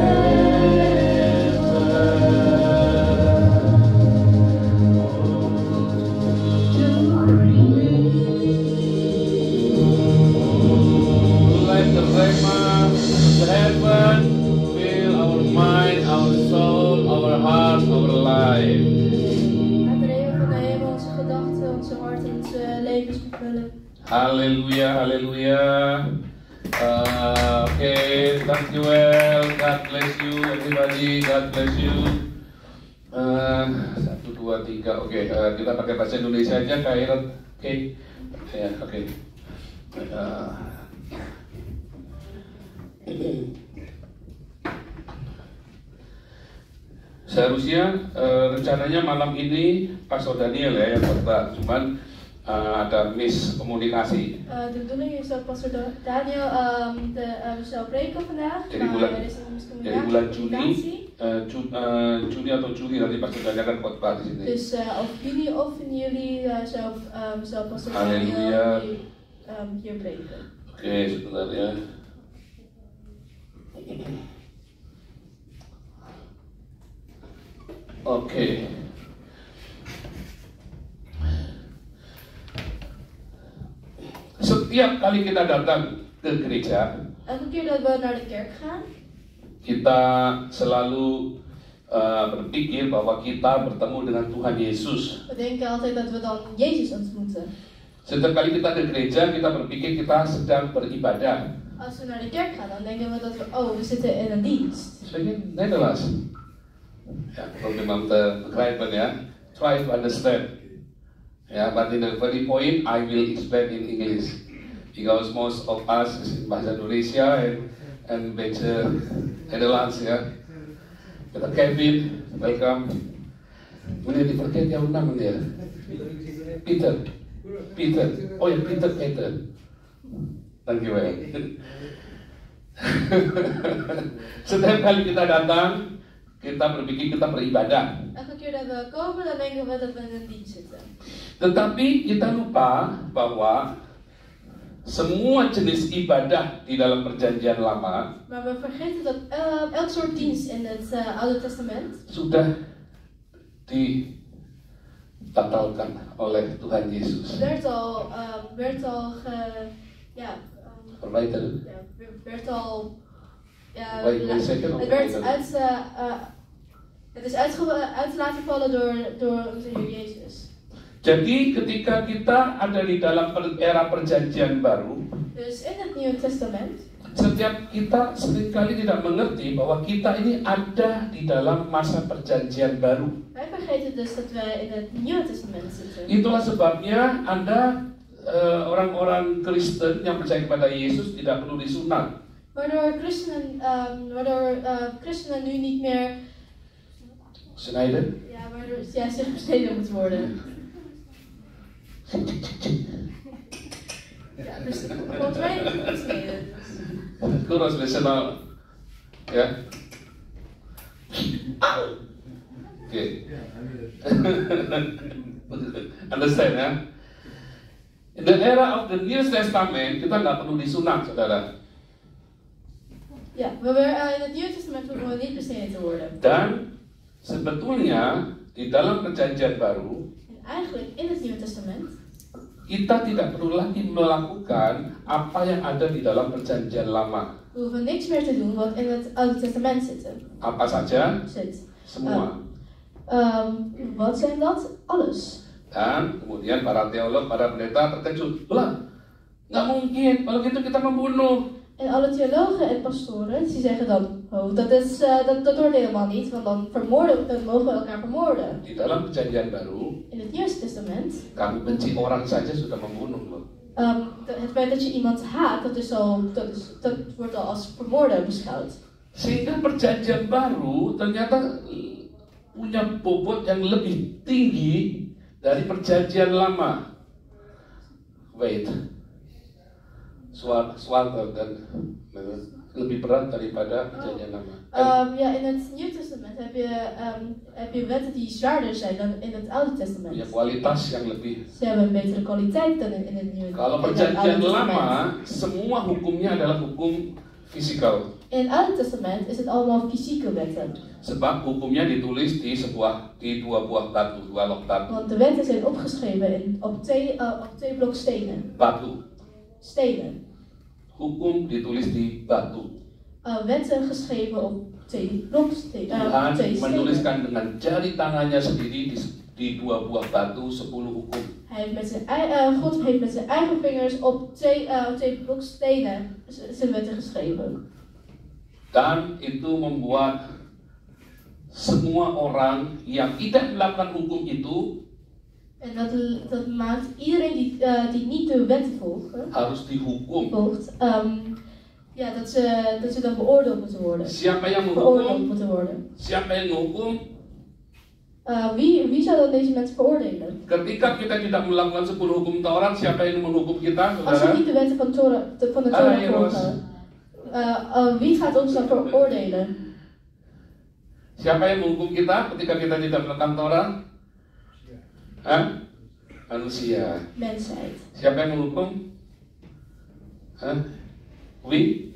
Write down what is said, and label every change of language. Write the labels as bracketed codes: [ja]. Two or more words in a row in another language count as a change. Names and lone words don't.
[en] Let the rhema of heaven fill our mind, our soul, our heart, our life. [nl] Laat de regen van de hemel onze gedachten, onze hart en onze levens vervullen. [id] Haleluya, haleluya. Oke, [en] thank you well. God bless you, everybody. God bless you. 1, 2, 3. [id] Oke, kita pakai bahasa Indonesia aja, Kak Irot. Oke, ya, oke. Seharusnya rencananya malam ini Pastor Daniel ya yang khotbah, cuman ada miskomunikasi. [nl] De bedoeling is dat Pastor Daniel zou preken vandaag, [id] Jadi [nl] maar [id] bulan- [nl] er is een [id] Dari bulan [nl] miscommunicatie. [id] Juni atau Juli nanti Pastor Daniel akan khotbah di sini. [nl] Dus of juni of in juli zou Pastor Halleluja. Daniel hier preken. [id] Oke, sebentar ya. Oke. Setiap kali kita datang ke gereja, [nl] Elke keer dat we naar de kerk gaan, [id] kita selalu berpikir bahwa kita bertemu dengan Tuhan Yesus. [nl] we denken altijd dat we dan Jezus ontmoeten. [id] Setiap kali kita ke gereja, kita berpikir kita sedang beribadah. [nl] Als we naar de kerk gaan, dan denken we dat we zitten in een dienst. Spreek je Nederlands? Ja, [id] kalau memang begrijpen ya. [en] Try to understand. Ja, but in the very point I will explain in English. Because most of us is in bahasa Indonesia and baca Nederlands ya. [id] Kita Kevin, welcome. [nl] Meneer die verkeerd jouw naam meneer? Peter. Peter. Oh ya Peter. Dankjewel. [id] Setiap kali kita datang, kita berpikir kita beribadah. [nl] Elke keer dat we komen, dan denken we dat we in een dienst zitten. [id] Tetapi kita lupa bahwa semua jenis ibadah di dalam perjanjian lama [nl] Maar we vergeten dat elk soort dienst in het Oude Testament [id] sudah dibatalkan oleh Tuhan Yesus. [nl] werd al Verwijderen. werd al [en] Wait a second, [nl] het werd het is uit laten vallen door onze Heer Jezus. [id] Jadi ketika kita ada di dalam era perjanjian baru, [nl] Dus in het Nieuwe Testament, [id] setiap kita seringkali tidak mengerti bahwa kita ini ada di dalam masa perjanjian baru. [nl] wij vergeten dus dat wij in het Nieuwe Testament zitten. [id] Itulah sebabnya Anda orang-orang Kristen yang percaya kepada Yesus tidak perlu disunat. [nl] Waardoor christenen nu niet meer Snijden? circumcised moeten worden. Ja, dus volgens mij gesneden. [id] Kurus listener, ya. Oke. [en] Understand ya? In the era of the New Testament [id] kita nggak perlu disunat, saudara. [nl] Ja, in het Nieuwe Testament hoeven we niet besneden te worden. [id] Dan sebetulnya di dalam perjanjian baru, [nl] En eigenlijk in het Nieuwe Testament [id] kita tidak perlu lagi melakukan apa yang ada di dalam perjanjian lama. [nl] we hoeven niks meer te doen wat in het Oude Testament zit. [id] Apa saja? Semua. [nl] Wat zijn dat? Alles. [id] Dan kemudian para teolog, para pendeta terkejut. Lah, nggak mungkin. Kalau gitu kita membunuh. [nl] En alle theologen en pastoren die zeggen dan, oh, dat hoort helemaal niet, want dan mogen we elkaar vermoorden. [id] Di dalam perjanjian baru, [nl] In het Nieuwe Testament, [id] kamu benci orang saja sudah membunuh loh. [nl] het feit dat je iemand haat, dat wordt al als vermoorden beschouwd. [id] Sehingga perjanjian baru ternyata punya bobot yang lebih tinggi dari perjanjian lama. [en] Wait. [id] Zwaarder dan lebih berat daripada perjanjian lama. [nl] In het Nieuwe Testament heb je wetten die zwaarder zijn dan in het Oude Testament. [id] Punya kualitas yang lebih. [nl] Ze hebben een betere kwaliteit dan in het Nieuwe Testament. [id] Kalau perjanjian lama, semua hukumnya adalah hukum fisikal. [nl] In het Oude Testament is het allemaal fysieke wetten. [id] Sebab hukumnya ditulis di dua buah batu, dua lok batu. [nl] Want de wetten zijn opgeschreven op twee blok stenen. [id] Batu. [nl] Stenen. [id] Hukum ditulis di batu. [nl] Wetten geschreven op twee blokstenen. [id] Tuhan menuliskan dengan jari tangannya sendiri di dua buah batu 10 hukum. [nl] God heeft met zijn eigen vingers op twee blokstenen zijn wetten geschreven. [id] Dan itu membuat semua orang yang tidak melakukan hukum itu [nl] En dat maakt iedereen die niet de wetten [id] harus dihukum. [nl] volgt, dat ze dan beoordeeld moeten worden. [id] Siapa yang [nl] Veroordeeld [id] menghukum? [nl] moeten worden. [id] Siapa yang menghukum? [nl] Wie zou dan deze mensen veroordelen? [id] Ketika kita tidak melakukan 10 hukum Taurat, siapa yang menghukum kita, [nl] Als we [id] saudara? [nl] niet de wetten van de Torah volgen, wie gaat ons dan veroordelen? [id] Siapa yang menghukum kita ketika kita tidak melakukan Taurat? Hah? Manusia. [nl] Mensheid. [id] Siapa yang menghukum? Hah? [nl] Wie